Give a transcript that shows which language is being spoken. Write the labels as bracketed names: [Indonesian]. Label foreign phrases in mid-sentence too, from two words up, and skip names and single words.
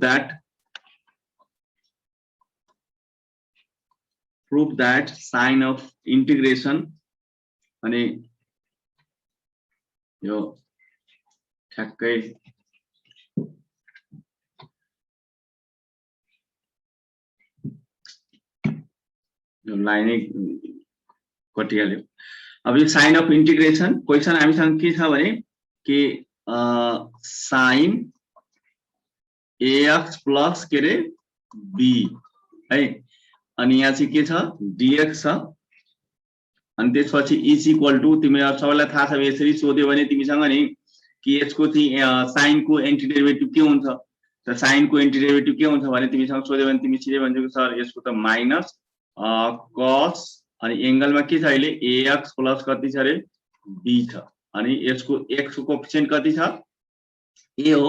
[English] proof that sine of integration [Nepali] अनि यो ठ्याक्कै यो लाइनै कटिहाल्यो। अब यो [English] sine of integration question [Nepali] हामीसँग के छ भने कि साइन ax प्लस के रे b है अनि यहाँ चाहिँ के छ dx छ अनि त्यसपछि [English] is equal to [Nepali] तिमीहरु सबैलाई थाहा छ यसरी सोध्यो भने तिमीसँग नि कि यसको चाहिँ साइन को एन्टिडेरिभेटिभ के हुन्छ त साइन को एन्टिडेरिभेटिभ के हुन्छ भने तिमीसँग सोध्यो भने तिमी सिधै भन्छौ सर यसको त [English] minus cos [Nepali] अनि एंगलमा के छ अहिले ax प्लस कति छ रे b छ अनि यसको x को कोएफिसिएन्ट कति छ a हो।